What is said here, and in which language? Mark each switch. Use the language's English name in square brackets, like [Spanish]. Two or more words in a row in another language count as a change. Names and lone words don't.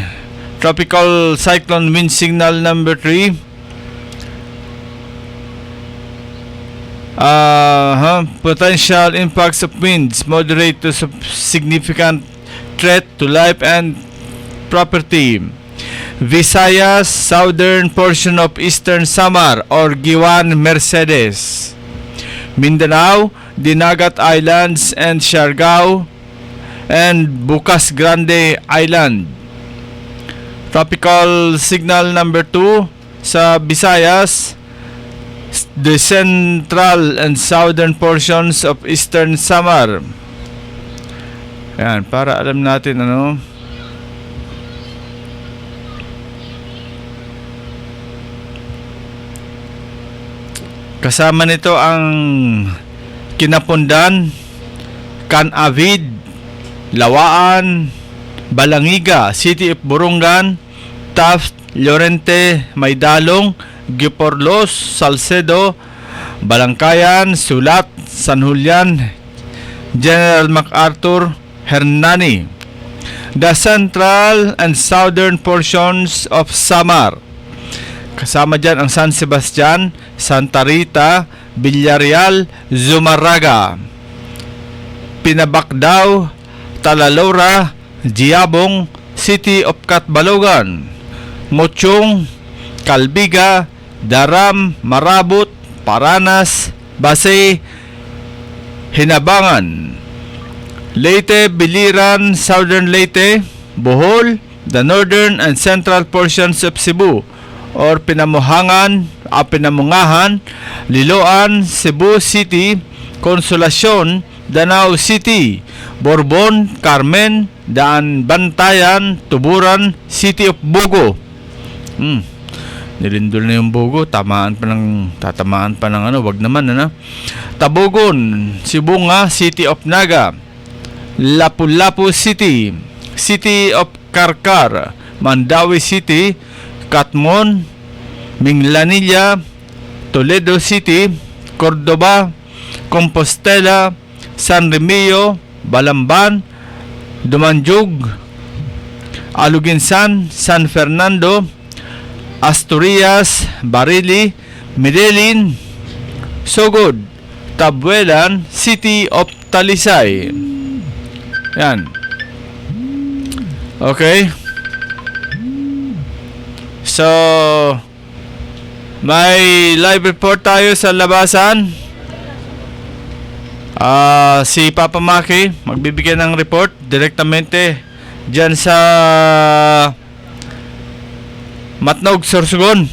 [English] Tropical cyclone wind signal number 3. Potential impacts of winds moderate to significant threat to life and property. Visayas, southern portion of Eastern Samar or Giwan, Mercedes. Mindanao, Dinagat Islands and Siargao and Bukas Grande Island. Tropical signal number 2 sa Visayas, the central and southern portions of Eastern Samar. [Filipino] Ayan, para alam natin kasama nito ang Kinapundan, Canavid, Lawaan, Balangiga, City of Burungan, Taft, Llorente, Maydalong, Giporlos, Salcedo, Balangkayan, Sulat, San Julian, General MacArthur, Hernani. [English] The central and southern portions of Samar. [Filipino] Kasama dyan ang San Sebastian, Santa Rita, Villarreal, Zumarraga, Pinabacdao, Talalora, Giabong, City of Catbalogan, Mochong, Calbiga, Daram, Marabot, Paranas, Basay, Hinabangan, Leyte, Biliran, Southern Leyte, [English] Bohol, the northern and central portions of Cebu or Pinamungahan, Liloan, Cebu City, Consolacion, Danau City, Borbon, Carmen, Daan Bantayan, Tuburan, City of Bogo. [Filipino] Nilindol na yung Bogo, tatamaan pa ng wag naman Tabogon, Sibunga, City of Naga, Lapu-Lapu City, City of Karkar, Mandawi City, Katmon, Minglanilla, Toledo City, Cordoba, Compostela, San Remillo, Balamban, Dumanjog, Aluginsan, San Fernando, Asturias, Barili, Medellin, Sogod, Tabuelan, City of Talisay. Yan. Okay. So, May [English] live report [Filipino] tayo sa labasan. Si Papa Maki magbibigay ng report direktamente dyan sa Matnog, Sorsogon.